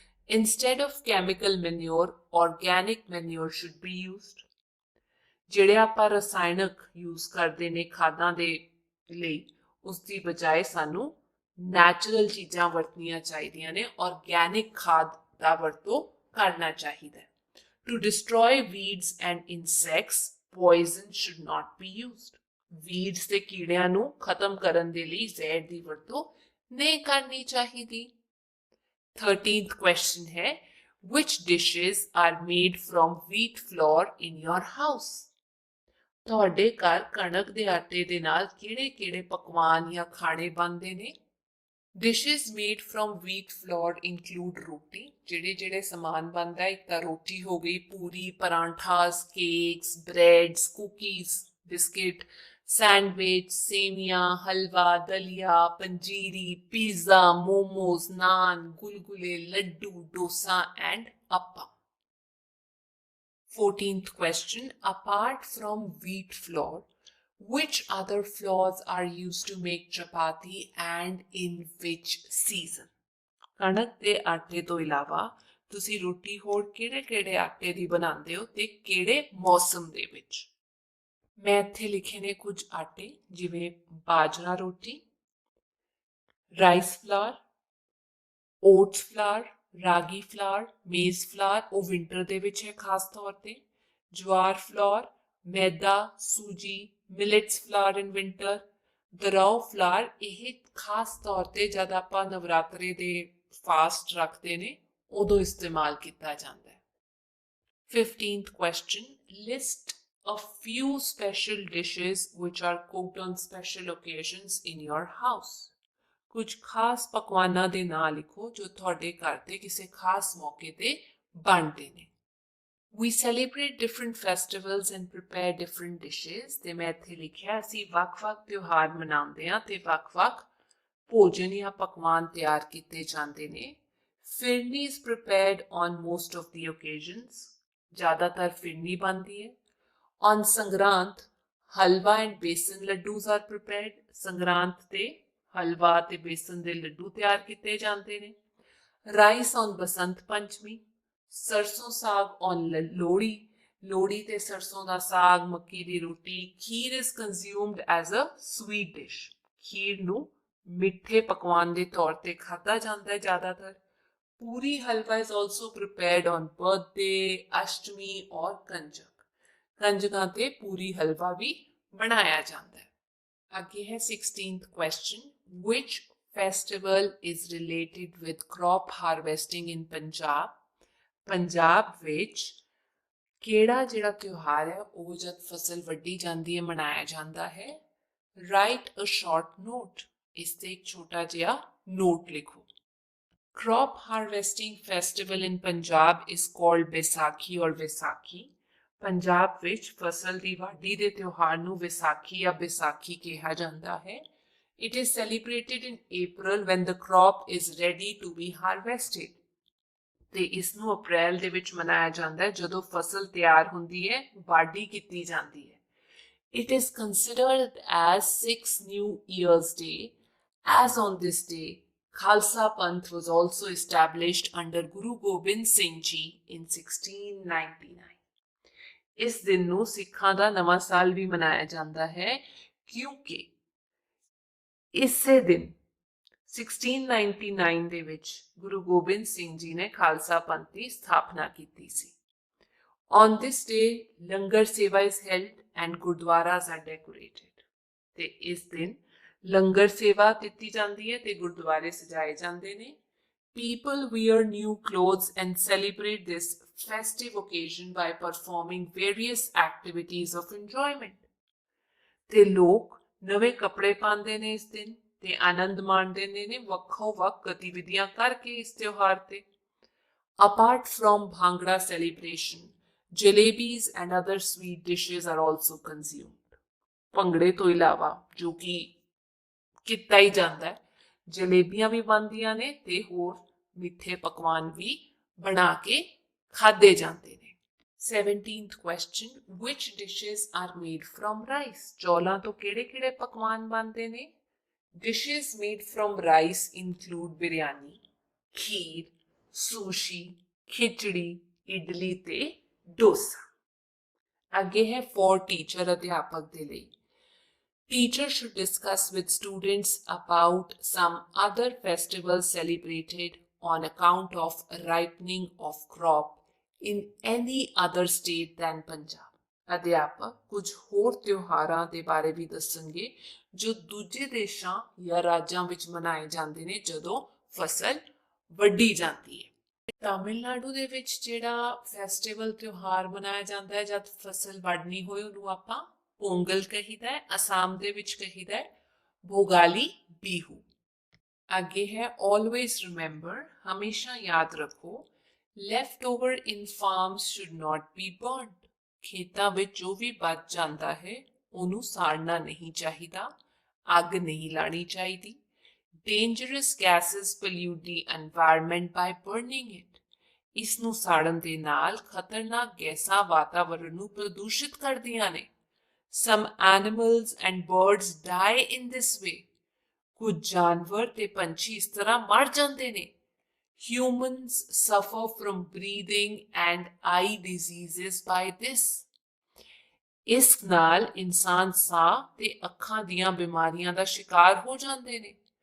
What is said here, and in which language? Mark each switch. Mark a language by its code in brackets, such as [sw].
[en] Instead of chemical manure organic manure should be used. [pa] ਜਿਹੜੇ ਆਪਾਂ ਰਸਾਇਣਕ ਯੂਜ਼ ਕਰਦੇ ਨੇ ਖਾਦਾਂ ਦੇ ਲਈ ਉਸ ਦੀ ਬਜਾਏ ਸਾਨੂੰ ਨੈਚੁਰਲ ਚੀਜ਼ਾਂ ਵਰਤਣੀਆਂ ਚਾਹੀਦੀਆਂ ਨੇ, ਆਰਗੈਨਿਕ ਖਾਦ ਦਾ ਵਰਤੋਂ ਕਰਨਾ ਚਾਹੀਦਾ ਹੈ। [en] To destroy weeds and insects, poison should not be used। [pa] weeds ਤੇ ਕੀੜਿਆਂ ਨੂੰ ਖਤਮ ਕਰਨ ਦੇ ਲਈ ਜ਼ਹਿਰ ਦੀ ਵਰਤੋਂ ਨਹੀਂ ਕਰਨੀ ਚਾਹੀਦੀ। [en] 13th question ਹੈ which dishes are made from wheat flour in your house। [pa] ਤੁਹਾਡੇ ਘਰ ਕਣਕ ਦੇ ਆਟੇ ਦੇ ਨਾਲ ਕਿਹੜੇ ਪਕਵਾਨ ਜਾਂ ਖਾਣੇ ਬਣਦੇ ਨੇ। [en] Dishes made from wheat flour include roti। [pa] ਜਿਹੜੇ ਸਮਾਨ ਬਣਦਾ ਇੱਕ ਤਾਂ ਰੋਟੀ ਹੋ ਗਈ, ਪੂਰੀ, ਪਰਾਂਠਾਸ, cakes, breads, cookies, biscuit, sandwich, ਸੇਵੀਆਂ, ਹਲਵਾ, ਦਲੀਆ, ਪੰਜੀਰੀ, ਪੀਜ਼ਾ, ਮੋਮੋਜ਼, ਨਾਨ, ਗੁਲਗੁਲੇ, ਲੱਡੂ, ਡੋਸਾ ਐਂਡ ਅੱਪਾ। [en] 14th question apart from wheat flour which other flours are used to make chapati and in which season। [pa] ਕਣਕ ਦੇ ਆਟੇ ਤੋਂ ਇਲਾਵਾ ਤੁਸੀਂ ਰੋਟੀ ਹੋਰ ਕਿਹੜੇ ਆਟੇ ਦੀ ਬਣਾਉਂਦੇ ਹੋ ਤੇ ਕਿਹੜੇ ਮੌਸਮ ਦੇ ਵਿੱਚ। ਮੈਂ ਇੱਥੇ ਲਿਖੇ ਨੇ ਕੁਝ ਆਟੇ ਜਿਵੇਂ ਬਾਜਰਾ ਰੋਟੀ, ਰਾਈਸ ਫਲਾਰ, ਓਟਸ ਫਲਾਰ, ਰਾਗੀ ਫਲਾਰ, ਮੇਜ਼ ਫਲਾਰ ਉਹ ਵਿੰਟਰ ਦੇ ਵਿੱਚ ਹੈ ਖਾਸ ਤੌਰ ਤੇ, ਜਵਾਰ ਫਲਾਰ, ਮੈਦਾ, ਸੂਜੀ, [en] millets flour in winter, [pa] ਦਰਾਓ ਫਲਾਰ ਇਹ ਖਾਸ ਤੌਰ ਤੇ ਜਦ ਆਪਾਂ ਨਵਰਾਤਰੇ ਦੇ ਫਾਸਟ ਰੱਖਦੇ ਨੇ ਉਦੋਂ ਇਸਤੇਮਾਲ ਕੀਤਾ ਜਾਂਦਾ ਹੈ। [en] 15th question list a few special dishes which are cooked on special occasions in your house। [pa] ਕੁਝ ਖਾਸ ਪਕਵਾਨਾਂ ਦੇ ਨਾਂ ਲਿਖੋ ਜੋ ਤੁਹਾਡੇ ਘਰ ਤੇ ਕਿਸੇ ਖਾਸ ਮੌਕੇ ਤੇ ਬਣਦੇ ਨੇ। [en] We celebrate different festivals and prepare different dishes। [pa] ਤੇ ਮੈਂ ਇੱਥੇ ਲਿਖਿਆ ਅਸੀਂ ਵੱਖ-ਵੱਖ ਤਿਉਹਾਰ ਮਨਾਉਂਦੇ ਹਾਂ ਤੇ ਵੱਖ-ਵੱਖ ਭੋਜਨ ਜਾਂ ਪਕਵਾਨ ਤਿਆਰ ਕੀਤੇ ਜਾਂਦੇ ਨੇ। [en] phirni is prepared on most of the occasions, [pa] ਜ਼ਿਆਦਾਤਰ ਫਿਰਨੀ ਬਣਦੀ ਹੈ। [en] On Sangrand halwa and besan laddus are prepared, [pa] Sangrand ਤੇ ਹਲਵਾ ਤੇ ਬੇਸਨ ਦੇ ਲੱਡੂ ਤਿਆਰ ਕੀਤੇ ਜਾਂਦੇ ਨੇ। [en] rice on Basant Panchami, sarson saag on Lohri, [pa] ਲੋਹੜੀ ਤੇ ਸਰਸੋਂ ਦਾ ਸਾਗ, ਮੱਕੀ ਦੀ ਰੋਟੀ। [en] kheer is consumed as a sweet dish, [pa] ਖੀਰ ਨੂੰ ਮਿੱਠੇ ਪਕਵਾਨ ਦੇ ਤੌਰ ਤੇ ਖਾਧਾ ਜਾਂਦਾ ਹੈ ਜ਼ਿਆਦਾਤਰ। [en] puri halwa is also prepared on birthday, Ashtami or Kanjak, [pa] ਕੰਜਕਾਂ ਤੇ ਪੂਰੀ ਹਲਵਾ ਵੀ ਬਣਾਇਆ ਜਾਂਦਾ ਹੈ। ਅੱਗੇ ਹੈ [en] 16th question, which festival is related with crop harvesting in Punjab? [pa] Punjab ਵਿੱਚ ਕਿਹੜਾ ਜਿਹੜਾ ਤਿਉਹਾਰ ਹੈ ਉਹ ਜਦ ਫਸਲ ਵੱਢੀ ਜਾਂਦੀ ਹੈ ਮਨਾਇਆ ਜਾਂਦਾ ਹੈ? [en] write a short note, [pa] ਇਸ ਤੇ ਇੱਕ ਛੋਟਾ ਜਿਹਾ ਨੋਟ ਲਿਖੋ। [en] Crop harvesting festival in Punjab is called Baisakhi or Vaisakhi. [pa] Punjab ਵਿੱਚ ਫਸਲ ਦੀ ਵਾਢੀ ਦੇ ਤਿਉਹਾਰ ਨੂੰ ਵਿਸਾਖੀ ਜਾਂ ਵਿਸਾਖੀ ਕਿਹਾ ਜਾਂਦਾ ਹੈ। [en] It is celebrated in April when the crop is ready to be harvested. [pa] ਤੇ ਇਸ ਨੂੰ ਅਪ੍ਰੈਲ ਦੇ ਵਿੱਚ ਮਨਾਇਆ ਜਾਂਦਾ ਹੈ ਜਦੋਂ ਫਸਲ ਤਿਆਰ ਹੁੰਦੀ ਹੈ, ਵਾਢੀ ਕੀਤੀ ਜਾਂਦੀ ਹੈ। [en] It is considered as 6 New Year's Day, as on this day Khalsa Panth was also established under Guru Gobind Singh Ji in 1699. [pa] ਇਸ ਦਿਨ ਨੂੰ ਸਿੱਖਾਂ ਦਾ ਨਵਾਂ ਸਾਲ ਵੀ ਮਨਾਇਆ ਜਾਂਦਾ ਹੈ ਕਿਉਂਕਿ ਇਸੇ ਦਿਨ 1699 ਦੇ ਵਿੱਚ ਗੁਰੂ ਗੋਬਿੰਦ ਸਿੰਘ ਜੀ ਨੇ ਖਾਲਸਾ ਪੰਥ ਦੀ ਸਥਾਪਨਾ ਕੀਤੀ ਸੀ। [en] On this day, langar seva is held and gurdwaras are decorated. [pa] ਤੇ ਇਸ ਦਿਨ ਲੰਗਰ ਸੇਵਾ ਕੀਤੀ ਜਾਂਦੀ ਹੈ ਤੇ ਗੁਰਦੁਆਰੇ ਸਜਾਏ ਜਾਂਦੇ ਨੇ। [en] People wear new clothes and celebrate this festive occasion by performing various activities of enjoyment. [pa] ਤੇ ਲੋਕ ਨਵੇਂ ਕੱਪੜੇ ਪਾਉਂਦੇ ਨੇ ਇਸ ਦਿਨ ਤੇ ਆਨੰਦ ਮਾਣਦੇ ਨੇ ਵੱਖੋ ਵੱਖ ਗਤੀਵਿਧੀਆਂ ਕਰਕੇ ਇਸ ਤਿਉਹਾਰ ਤੇ। [en] Apart from Bhangra celebration, jalebis and other sweet dishes are also consumed. [pa] ਭੰਗੜੇ ਤੋਂ ਇਲਾਵਾ ਜੋ ਕਿ ਕੀਤਾ ਹੀ ਜਾਂਦਾ ਹੈ, ਜਲੇਬੀਆਂ ਵੀ ਬਣਦੀਆਂ ਨੇ ਤੇ ਹੋਰ ਮਿੱਠੇ ਪਕਵਾਨ ਵੀ ਬਣਾ ਕੇ ਖਾਦੇ ਜਾਂਦੇ ਨੇ। [en] 17th question, which dishes are made from rice? [pa] ਚੌਲਾਂ ਤੋਂ ਕਿਹੜੇ ਪਕਵਾਨ ਬਣਦੇ ਨੇ? [en] Dishes made from rice include biryani, kheer, sushi, khichdi, idli ਤੇ ਡੋਸਾ। [pa] ਅੱਗੇ ਹੈ [en] for teacher, [pa] ਅਧਿਆਪਕ ਦੇ ਲਈ। [en] Teacher should discuss with students about some other festivals celebrated on account of ripening of crop in any other state than Punjab. [pa] ਅਧਿਆਪਕ ਕੁਝ ਹੋਰ ਤਿਉਹਾਰਾਂ ਦੇ ਬਾਰੇ ਵੀ ਦੱਸਣਗੇ ਜੋ ਦੂਜੇ ਦੇਸ਼ਾਂ ਜਾਂ ਰਾਜਾਂ ਵਿੱਚ ਮਨਾਏ ਜਾਂਦੇ ਨੇ ਜਦੋਂ ਫਸਲ ਵੱਢੀ ਜਾਂਦੀ ਹੈ। ਤਾਮਿਲਨਾਡੂ ਦੇ ਵਿੱਚ ਜਿਹੜਾ ਫੈਸਟੀਵਲ ਤਿਉਹਾਰ ਮਨਾਇਆ ਜਾਂਦਾ ਹੈ ਜਦ ਫਸਲ ਵੱਢਣੀ ਹੋਏ ਉਹਨੂੰ ਆਪਾਂ ਪੋਂਗਲ ਕਹੀਦਾ ਹੈ। ਅਸਾਮ ਦੇ ਵਿੱਚ ਕਹੀਦਾ ਹੈ ਭੋਗਾਲੀ ਬਿਹੂ। ਅੱਗੇ ਹੈ [en] always remember, [pa] ਹਮੇਸ਼ਾ ਯਾਦ ਰੱਖੋ, [en] left over in farms should not be burnt. [pa] ਖੇਤਾਂ ਵਿੱਚ ਜੋ ਵੀ ਬਚ ਜਾਂਦਾ ਹੈ ਉਹਨੂੰ ਸਾੜਨਾ ਨਹੀਂ ਚਾਹੀਦਾ, ਅੱਗ ਨਹੀਂ ਲਾਣੀ ਚਾਹੀਦੀ। [en] Dangerous gases pollute the environment by burning it. [pa] ਇਸ ਨੂੰ ਸਾੜਨ ਦੇ ਨਾਲ ਖਤਰਨਾਕ ਗੈਸਾਂ ਵਾਤਾਵਰਣ ਨੂੰ ਪ੍ਰਦੂਸ਼ਿਤ ਕਰਦੀਆਂ ਨੇ। [en] Some animals and birds die in this way. [pa] ਕੁਝ ਜਾਨਵਰ ਤੇ ਪੰਛੀ ਇਸ ਤਰ੍ਹਾਂ ਮਰ ਜਾਂਦੇ ਨੇ। [en] Humans suffer from breathing and eye diseases by this. [pa] ਇਸ ਨਾਲ ਇਨਸਾਨ ਸਾਹ ਤੇ ਅੱਖਾਂ ਦੀਆਂ ਬਿਮਾਰੀਆਂ ਦਾ ਸ਼ਿਕਾਰ ਹੋ ਜਾਂਦੇ ਨੇ।